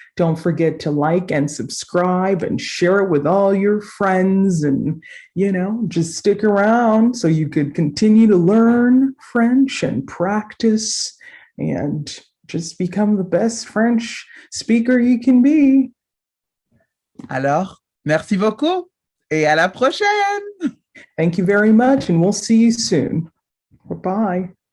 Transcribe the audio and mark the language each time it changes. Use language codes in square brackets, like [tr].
[en] Don't forget to like and subscribe and share it with all your friends and, just stick around so you could continue to learn French and practice and just become the best French speaker you can be. [fr] Alors, merci beaucoup et à la prochaine. [en] Thank you very much and we'll see you soon. Bye-bye.